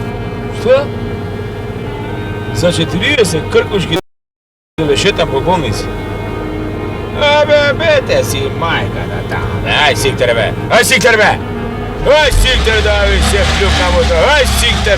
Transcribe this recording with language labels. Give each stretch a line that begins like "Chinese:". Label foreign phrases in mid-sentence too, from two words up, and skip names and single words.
Macedonian: Што? За 40 кркушки да шетам по болници? Те си мајка да тамо, ај сиктер бе, ај сиктер бе! Ај сиктер да ви се плукамо то, ај сиктер!